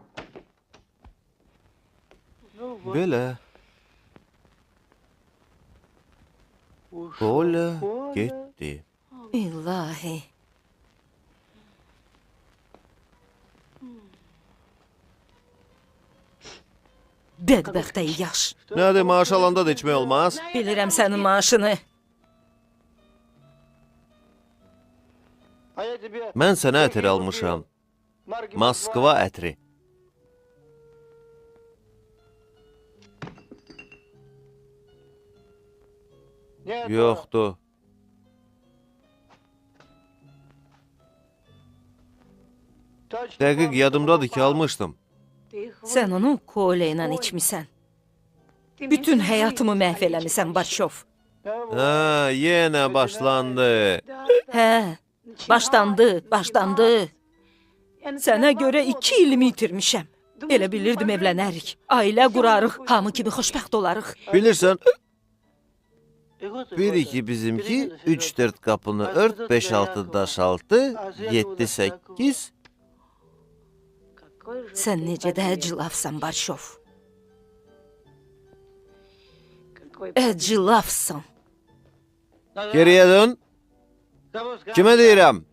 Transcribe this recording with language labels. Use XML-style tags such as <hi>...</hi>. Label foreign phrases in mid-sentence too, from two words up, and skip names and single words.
<az>Belə. Kolya getdi. İlahi. Bədbəxtə yaş. Nədir, maaş alanda da içmək olmaz? Bilirəm sənin maaşını.</az> <ru>А я тебе</ru> <az>Mən sənə ətir almışam.</az> <ru>марки</ru> <az>Moskva ətri.</az> <ru>Нет,</ru> <az>Yoxdur.</az> <ru>точно</ru> <az>Dəqiq</az> <ru>вам</ru> <az>yadımdadır ki,</az> <ru>попал.</ru> <az>almışdım. Sən onu Kolya ilə içmisən. Bütün həyatımı məhv eləmisən Barşov. Hə, yenə başlandı. Hə, başlandı. Sənə görə 2 ilimi itirmişəm. Elə bilirdim evlənərik. Ailə qurarıq, hamı kimi xoşbəxt olarıq. Bilirsən,</az> <ru>И вот и 1-2 вот.</ru> <az>bizimki, 3-4 qapını ört, 5-6 daş altı, 7-8. Sən necə də əcilafsan Barşov. Əcilafsan. Geriyə dön.</az> <ru>Кого сказать?</ru> <az>Kimə deyirəm?</az>